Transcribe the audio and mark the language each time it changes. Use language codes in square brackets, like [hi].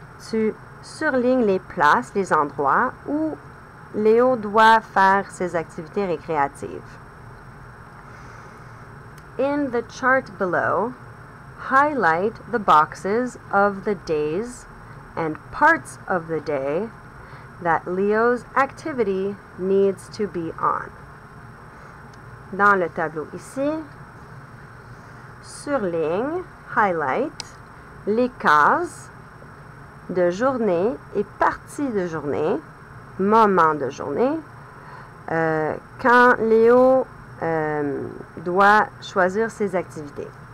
[fr] Tu surlignes les places, les endroits où Léo doit faire ses activités récréatives. [en] In the chart below, highlight the boxes of the days and parts of the day that Leo's activity needs to be on. [fr] Dans le tableau ici, surligne, highlight, les cases de journée et parties de journée, moment de journée, quand Léo doit choisir ses activités.